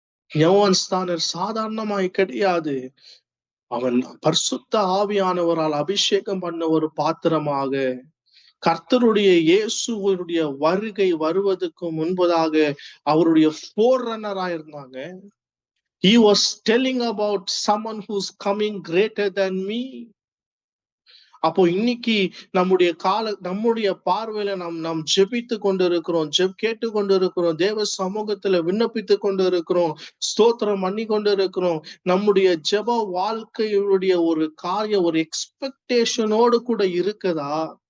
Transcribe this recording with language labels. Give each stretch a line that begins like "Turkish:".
Tamil: யோவான் ஸ்தானர் சாதாரணமாய் கிடையாது. அவன் பரிசுத்த ஆவியானவரால் அபிஷேகம் பண்ண ஒரு பாத்திரமாக, கர்த்தருடைய இயேசுடைய வருகை வருவதற்கு முன்பதாக அவருடைய forerunner-ஆ இருந்தாங்க.
English: He was telling about someone who's coming greater than me.
Tamil: அப்போ இன்னைக்கு நம்முடைய பார்வையில நாம் ஜெபித்து கொண்டிருக்கிறோம், கேட்டு கொண்டிருக்கிறோம், தேவ சமூகத்துல விண்ணப்பித்து கொண்டிருக்கிறோம், ஸ்தோத்திரம் பண்ணி கொண்டிருக்கிறோம். நம்முடைய ஜெப வாழ்க்கையுடைய ஒரு காரியம், ஒரு எக்ஸ்பெக்டேஷனோடு கூட இருக்குதா?